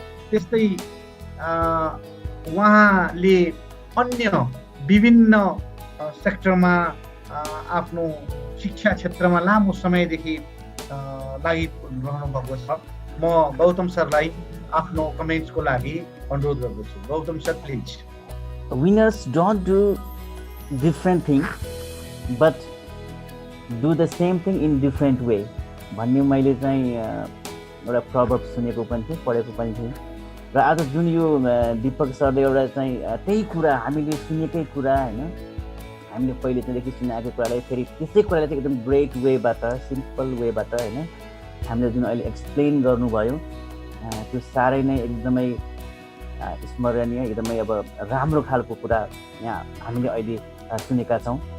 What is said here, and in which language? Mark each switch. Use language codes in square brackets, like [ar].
[ne] त्यस्तै उहाँले अन्य विभिन्न सेक्टरमा आफ्नो शिक्षा क्षेत्रमा लामो समयदेखि लागिरहनु भएको छ। म गौतम सरलाई आफ्नो कमेन्ट्सको लागि अनुरोध गर्दछु। Gautam sir please. [en] Winners don't do different thing but do the same thing in different way [ne] भन्ने मैले चाहिँ एउटा प्रवर्ब सुनेको पनि थिएँ, पढेको पनि थिएँ। र आज जुन यो दिपक सरले एउटा चाहिँ त्यही कुरा हामीले सुनेकै कुरा होइन, हामीले पहिले चाहिँ सुनाएको कुरालाई फेरि त्यसै कुरालाई चाहिँ एकदम ग्रेट वेबाट, सिम्पल वेबाट होइन हामीले जुन अहिले एक्सप्लेन गर्नुभयो त्यो साह्रै नै एकदमै स्मरणीय, एकदमै अब राम्रो खालको कुरा यहाँ हामीले अहिले सुनेका छौँ।